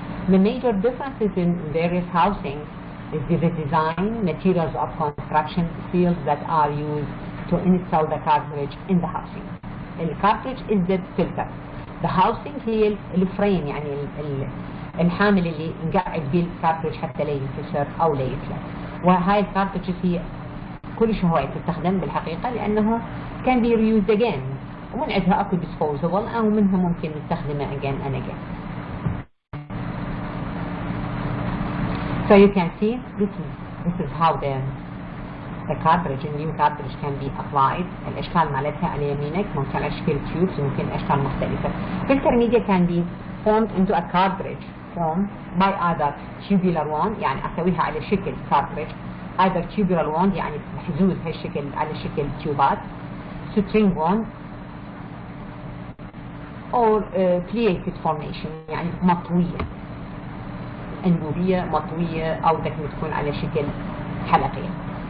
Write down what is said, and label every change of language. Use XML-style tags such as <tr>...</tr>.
<en>The major differences in various housings is the design, materials of construction, seals that are used to install the cartridge in the housing. The cartridge is the filter. The housing</en> <ar>هي الفريم يعني الحامل اللي نقعد به الكارتridge حتى لا ينكسر او لا يتلف. وهاي الكارتridges هي كلش هواية تستخدم بالحقيقة لأنه</ar> <en>can be reused again</en> <ar>ومن عندها أكو disposable أو منها ممكن نستخدمها</ar> <en>again and again. So you can see this is how the cartridge, a new cartridge can be applied.</en> <ar>الأشكال مالتها على يمينك ممكن أشكال tubes ممكن أشكال مختلفة.</ar> <en>Filter media can be formed into a cartridge formed by either tubular wand</en> <ar>يعني أسويها على شكل</ar> <en>cartridge, either tubular wand</en> <ar>يعني محزوز هالشكل على شكل تيوبات,</ar> <en>string wand or pleated formation</en> <ar>يعني مطوية أنبوبية مطوية أو بدك تكون على شكل حلقية.</ar>